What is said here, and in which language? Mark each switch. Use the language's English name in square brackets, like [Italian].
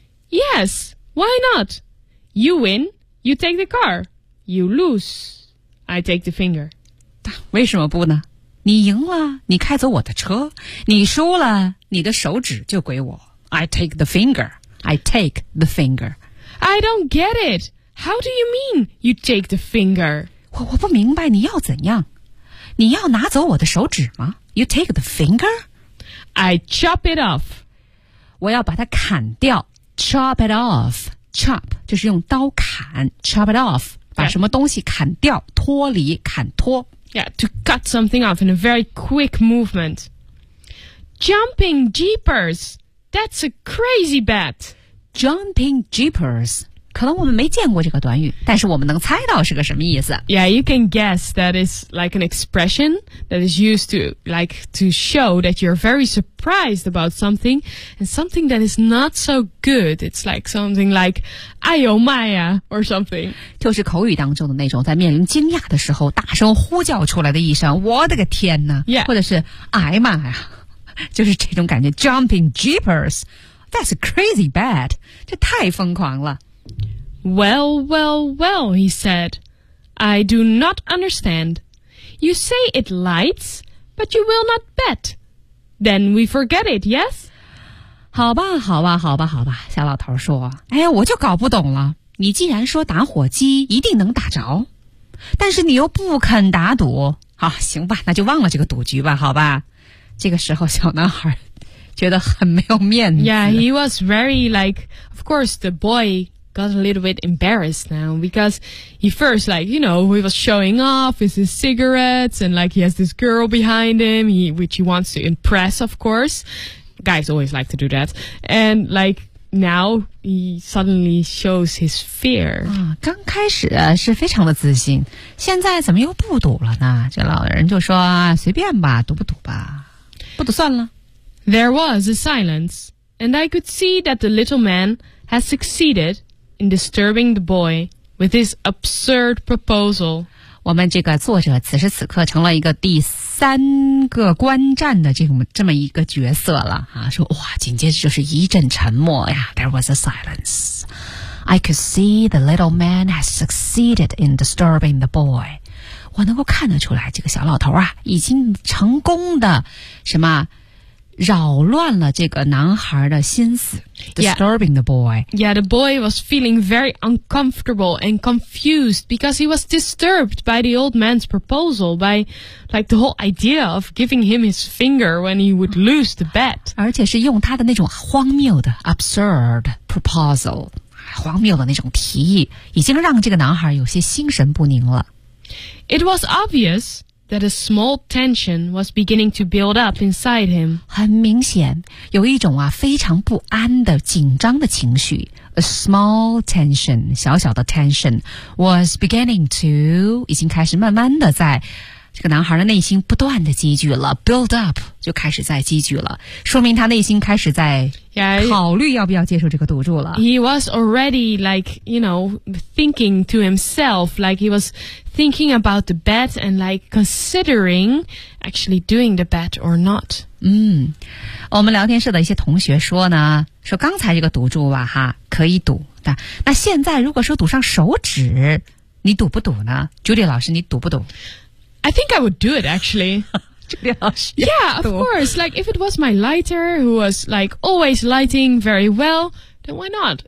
[English] Yes, why not? You win, you take the car. You lose, I take the finger. [Chinese] 为什么不呢？你赢了，你开走我的车；你输了，你的手指就归我。 [English] I take the finger. I take the finger. I don't get it. How do you mean you take the finger? [Chinese] 我不明白你要怎样？你要拿走我的手指吗 ？ [English] You take the finger? I chop it off. [Chinese] 我要把它砍掉。 [English] Chop it off. [Chinese] Chop 就是用刀砍。Chop it off. 把什么东西砍掉，脱离，砍脱。 [English] Yeah, to cut something off in a very quick movement. Jumping jeepers. That's a crazy bet. Jumping jeepers. [Chinese] 可能我们没见过这个短语，但是我们能猜到是个什么意思。 [English] Yeah, you can guess that is like an expression that is used to like to show that you're very surprised about something and something that is not so good. It's like something like, [Chinese] 哎呦妈呀 [English] or something. [Chinese] 就是口语当中的那种在面临惊讶的时候大声呼叫出来的一声，我的个天哪。 [English] Yeah. [Chinese] 或者是哎妈呀，就是这种感觉。 [English] Jumping jeepers, that's a crazy bet. [Chinese] 这太疯狂了。 [English] Well, well, well, he said. I do not understand. You say it lights, but you will not bet. Then we forget it, yes? [Chinese] 好吧，好吧，好吧，好吧，小老头说。哎呀，我就搞不懂了。你既然说打火机一定能打着，但是你又不肯打赌。好，行吧，那就忘了这个赌局吧，好吧。这个时候，小男孩觉得很没有面子。 [English] Yeah, he was very like, of course, the boy... got a little bit embarrassed now because he first, like, you know, he was showing off with his cigarettes and, like, he has this girl behind him, which he wants to impress, of course. Guys always like to do that. And, like, now he suddenly shows his fear. [Chinese] 刚开始是非常的自信，现在怎么又不赌了呢？这老人就说，随便吧，赌不赌吧，不赌算了。 [English] There was a silence, and I could see that the little man has succeeded. In disturbing the boy with his absurd proposal. [Chinese] 我们这个作者此时此刻成了一个第三个观战的这么一个角色了啊！说哇，紧接着就是一阵沉默呀。 [English] There was a silence. I could see the little man has succeeded in disturbing the boy. [Chinese] 我能够看得出来，这个小老头啊，已经成功的什么？扰乱了这个男孩的心思 [English] disturbing the boy. Yeah, the boy was feeling very uncomfortable and confused because he was disturbed by the old man's proposal, by like the whole idea of giving him his finger when he would lose the bet. [Chinese] 而且是用他的那种荒谬的 [English] absurd proposal, [Chinese] 荒谬的那种提议，已经让这个男孩有些心神不宁了。 [English] It was obvious. That a small tension was beginning to build up inside him. [Chinese] 很明显，有一种啊非常不安的紧张的情绪。 [English] A small tension, [Chinese] 小小的 tension, [English] was beginning to [Chinese] 已经开始慢慢的在这个男孩的内心不断的积聚了。 Build up 就开始在积聚了，说明他内心开始在考虑要不要接受这个赌注了。 [English] He was already like, you know, thinking to himself, like he was. Thinking about the bet and like considering actually doing the bet or not. [Chinese] 我们聊天室的一些同学说呢，说刚才这个赌注吧，哈，可以赌。那现在如果说赌上手指，你赌不赌呢 ？Judy 老师，你赌不赌 [English] ？I think I would do it actually. Yeah, of course. Like, if it was my lighter who was, like, always lighting very well, then why not?